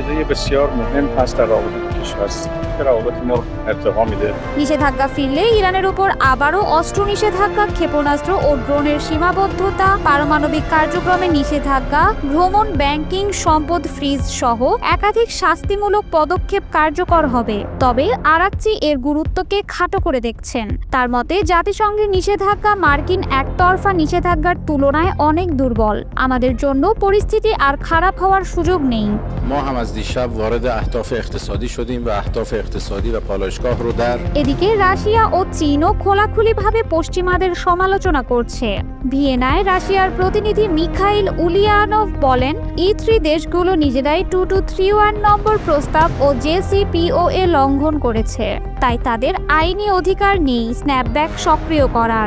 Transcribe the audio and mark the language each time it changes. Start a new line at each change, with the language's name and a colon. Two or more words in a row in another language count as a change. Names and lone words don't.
Bangla: নিষেধাজ্ঞা ফিরলে ইরানের উপর আবারও অস্ত্র নিষেধাজ্ঞা, ক্ষেপণাস্ত্র ও ড্রোনের সীমাবদ্ধতা, পারমাণবিক কার্যক্রমে নিষেধাজ্ঞা, ভ্রমণ, ব্যাংকিং, সম্পদ ফ্রিজ সহ একাধিক শাস্তিমূলক পদক্ষেপ কার্যকর হবে। তবে আরাকচি এর গুরুত্বকে খাটো করে দেখছেন। তার মতে জাতিসংঘের নিষেধাজ্ঞা মার্কিন একতরফা নিষেধাজ্ঞার তুলনায় অনেক দুর্বল। আমাদের জন্য পরিস্থিতি আর খারাপ হওয়ার সুযোগ নেই।
Persian: ما هم از دیشب وارد اهداف اقتصادی شدیم و اهداف اقتصادی و پالایشگاه رو در
Bangla: এদিকে রাশিয়া ও চীনও খোলাখুলিভাবে পশ্চিমাদের সমালোচনা করছে। ভিয়েনায় রাশিয়ার প্রতিনিধি মিখাইল উলিয়ানভ বলেন, E3 দেশগুলো নিজেরাই 2231 নম্বর প্রস্তাব ও JCPOA লঙ্ঘন করেছে, তাই তাদের আইনি অধিকার নেই স্ন্যাপব্যাক সক্রিয় করার।